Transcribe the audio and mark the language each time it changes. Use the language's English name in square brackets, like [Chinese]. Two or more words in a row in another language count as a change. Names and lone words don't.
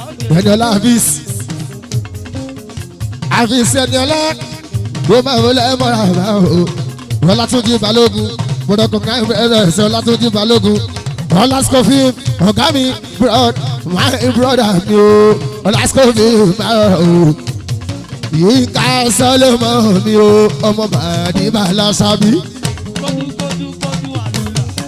[Yoruba] Eniola Hafiz. Hafiz Eniola. Kó máa wọlé máa rọ o. Ọlátúnjí Balógun. Mo [English] recognize presence [Yoruba] Ọlátúnjí Balógun. Ọlá Scofield, ọ̀gá mi, [English] bro-, my brother mi o. [Yoruba] Ọlá Scofield, my o. Yínká Solomon mi o. Ọmọ Màdìbà Lásábí. Kódú, kódú, kódú, àlùlà.